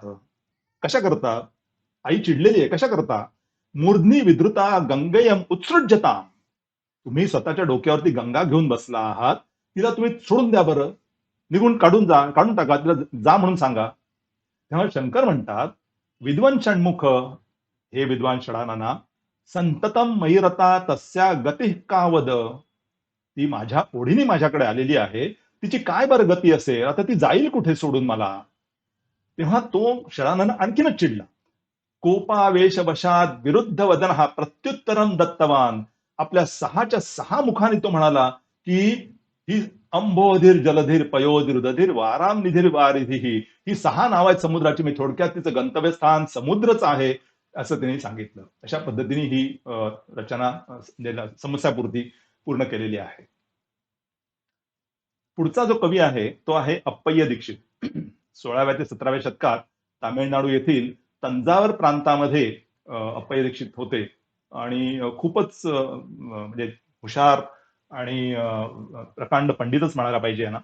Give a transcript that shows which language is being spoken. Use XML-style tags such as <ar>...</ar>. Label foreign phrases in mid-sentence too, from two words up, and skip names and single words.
<mr>कशा करता? आई चिडलेली आहे, कशा करता?</mr> <sa>"मूर्ध्नी विधृता गंगेयम उत्सृज्यताम्."</sa> <mr>तुम्ही स्वतःच्या डोक्यावरती गंगा घेऊन बसला आहात, तिला तुम्ही सोडून द्या बरं. निघून काढून टाका, तिला जा म्हणून सांगा. तेव्हा शंकर म्हणतात,</mr> <sa>"विद्वन षण्मुख, हे विद्वान षडानना, संततम मयिरता तस्या गती का वद."</sa> <mr>ती माझ्या ओढीने माझ्याकडे आलेली आहे, तिची काय बरं गती असेल? आता ती जाईल कुठे सोडून मला? तेव्हा तो षडानन आणखीनच चिडला.</mr> <sa>कोपावेश वशात विरुद्ध वदन हा प्रत्युत्तरम दत्तवान.</sa> <mr>आपल्या 6च्या 6 मुखाने तो म्हणाला, की ही</mr> <sa>अंबोधीर जलधीर पयोधीर दधीर वाराम निधीर वारिधी,</sa> <mr>ही 6 नाव आहेत समुद्राची. मी थोडक्यात तिचं गंतव्यस्थान समुद्रच आहे, असं त्यांनी सांगितलं. अशा पद्धतीने ही रचना, समस्यापूर्ती पूर्ण केलेली आहे. पुढचा जो कवी आहे तो आहे अप्पय्य दीक्षित. 16व्या ते 17व्या शतकात तामिळनाडू येथील तंजावर प्रांतामध्ये अप्पय्य दीक्षित होते आणि खूपच म्हणजे हुशार आणि प्रकांड पंडितच म्हणायला पाहिजे यांना.</mr>